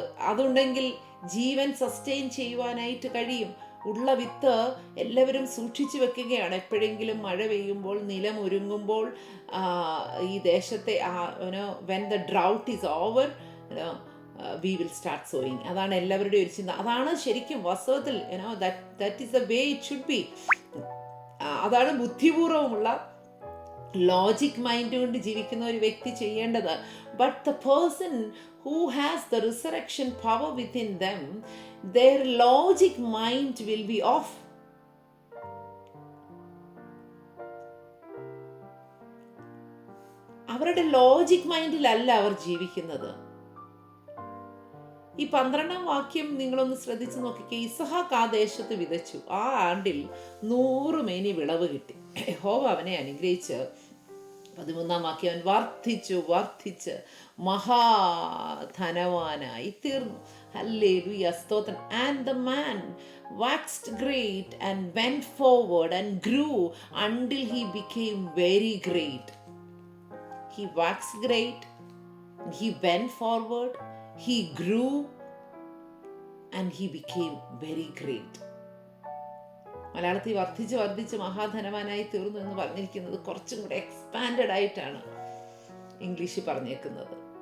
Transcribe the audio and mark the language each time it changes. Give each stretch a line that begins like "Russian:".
Malayalam: അതുണ്ടെങ്കിൽ ജീവൻ സസ്റ്റെയിൻ ചെയ്യുവാനായിട്ട് കഴിയും. ഉള്ള വിത്ത് എല്ലാവരും സൂക്ഷിച്ചു വെക്കുകയാണ്. എപ്പോഴെങ്കിലും മഴ പെയ്യുമ്പോൾ, നിലം ഒരുങ്ങുമ്പോൾ, ഈ ദേശത്തെ
English: when the drought is over, we will start sowing.
Malayalam: അതാണ് എല്ലാവരുടെയും ഒരു ചിന്ത. അതാണ് ശരിക്കും വാസ്തവത്തിൽ
English: that is the way it should be.
Malayalam: അതാണ് ബുദ്ധിപൂർവമുള്ള ലോജിക് മൈൻഡ് കൊണ്ട് ജീവിക്കുന്ന ഒരു വ്യക്തി ചെയ്യേണ്ടത്.
English: But the person who has the resurrection power within them, their logic mind will be off.
Malayalam: അവരുടെ ലോജിക് മൈൻഡിലല്ല അവർ ജീവിക്കുന്നത്. ഈ 12-ാം വാക്യം നിങ്ങളൊന്ന് ശ്രദ്ധിച്ചു നോക്കിക്കേ. ഇസഹാക്ക് ആ ദേശത്ത് വിതച്ചു. ആ ആണ്ടിൽ 100 മേനി വിളവ് കിട്ടി. യഹോവ അവനെ അനുഗ്രഹിച്ച് 13-ാം വാക്യം അവൻ വർദ്ധിച്ച് മഹാധനവാനായി തീർന്നു. ഹല്ലേലൂയ, സ്തോത്രം.
English: And the man waxed great and went forward and grew until he became very great. He waxed great, he went forward, he grew and he became very great.
Malayalam: മലയാളത്തിൽ വർദ്ധിച്ച് മഹാധനവാനായി തീർന്നു എന്ന് പറഞ്ഞിരിക്കുന്നത് കുറച്ചും കൂടെ എക്സ്പാൻഡഡ് ആയിട്ടാണ് ഇംഗ്ലീഷിൽ പറഞ്ഞേക്കുന്നത്.